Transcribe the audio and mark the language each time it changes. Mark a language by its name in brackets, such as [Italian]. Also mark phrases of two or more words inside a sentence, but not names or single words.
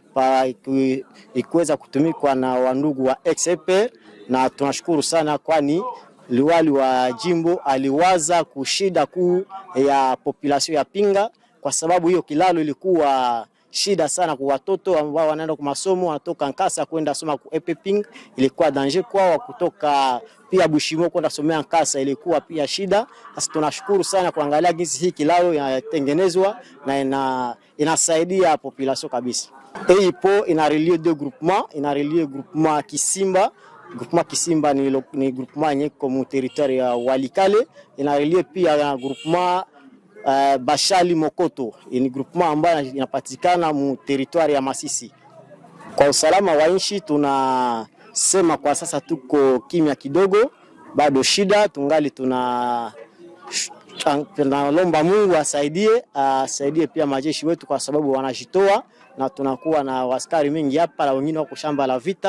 [Swahili] ikuweza kutumikwa na wandugu wa XP, na tunashukuru sana kwani liwali wa jimbo aliwaza kushida kuu ya population ya Pinga, kwa sababu hiyo kilalo ilikuwa shida sana kwa watoto ambao wanaenda kwa masomo, wanatoka Nkasa kwenda soma ku Epeping, ilikuwa danger kwao, kutoka pia Bushimo kwenda somea Nkasa ilikuwa pia shida. Sasa tunashukuru sana kuangalia jinsi hii kilalo inatengenezwa na inasaidia population kabisa. Hii po inarelie [French] deux groupements, [Swahili] inarelie groupement Kisimba. Groupement Kisimba ni groupement yenye kwa territoire ya Walikale, inarelie pia na groupement Bachali Mokoto, ni groupement ambayo inapatikana mu territoire ya Masisi. Kwa usalama wa nchi tunasema kwa sasa tuko kimya kidogo, bado shida tungali tunalomba Mungu asaidie pia majeshi wetu, kwa sababu wanajitoa na tunakuwa na askari mingi hapa na wengine wako shamba la vita.